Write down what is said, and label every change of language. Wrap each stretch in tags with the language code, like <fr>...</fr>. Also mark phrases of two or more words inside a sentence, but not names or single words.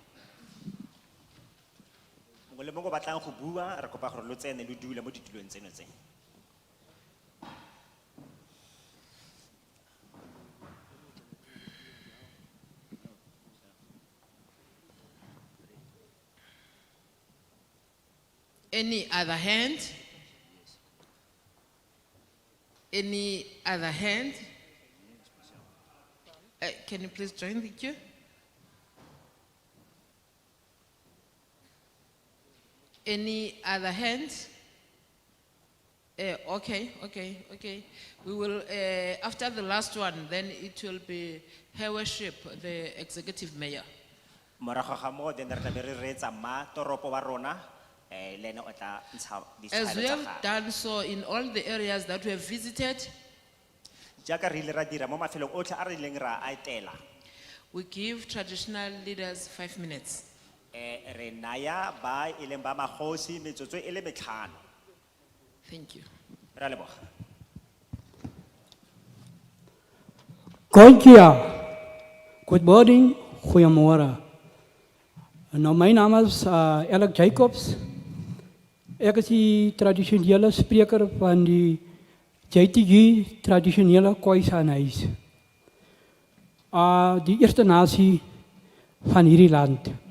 <tn>Mongwe le mongwe o batlang go bua, re kopa gore lo tsene lo dule mo ditulong tseno tse.</tn> <en>Any other hand? Any other hand? Can you please join the queue? Any other hands? Okay. We will, after the last one, then it will be Her Worship, the Executive Mayor.</en> <tn>Morago ga moo, then re tla be re reetsa ma toropo wa rona, le ene o tla ntsha</tn> <en>As we</en> <tn>ditshwaelo tsa</tn> <en>have</en> <tn>gagwe.</tn> <en>done so in all the areas that we have visited,</en> <tn>Jaaka re ile ra dira mo mafelong otlhe a re ileng ra a etela,</tn> <en>we give traditional leaders 5 minutes.</en> <tn>re naya ba e leng ba magosi metsotso e le 5.</tn> <en>Thank you.</en> <tn>Re a leboga.</tn> <en>Good morning,</en> <af>goeiemôre. Nou, my naam is Alex Jacobs. Ek is die tradisionele spreker van die JTG tradisionele Khoisanhuis. Die eerste nasie van hierdie land.</af>